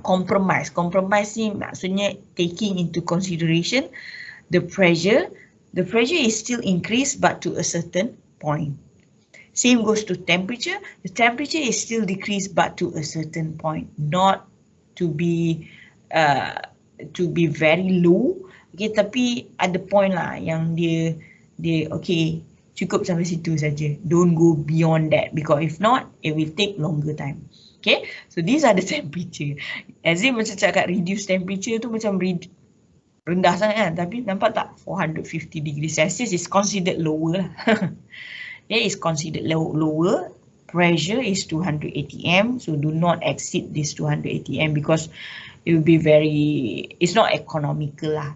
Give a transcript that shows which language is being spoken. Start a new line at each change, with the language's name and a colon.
English: Compromise
Malay: ni maksudnya
English: taking into consideration the pressure. The pressure is still increased but to a certain point. Same goes to temperature. The temperature is still decreased but to a certain point, not to be very low.
Malay: Okay, tapi ada point lah yang dia okay, cukup sampai situ saja.
English: Don't go beyond that, because if not, it will take longer time. Okay, so these are the temperature. As if
Malay: macam cakap
English: reduce temperature
Malay: tu macam Rendah sangat kan, tapi nampak tak 450
English: degrees Celsius is considered lower
Malay: lah.
English: Okay, is considered lower. Pressure is 200 atm, so do not exceed this 200 atm because it will be it's not economical lah.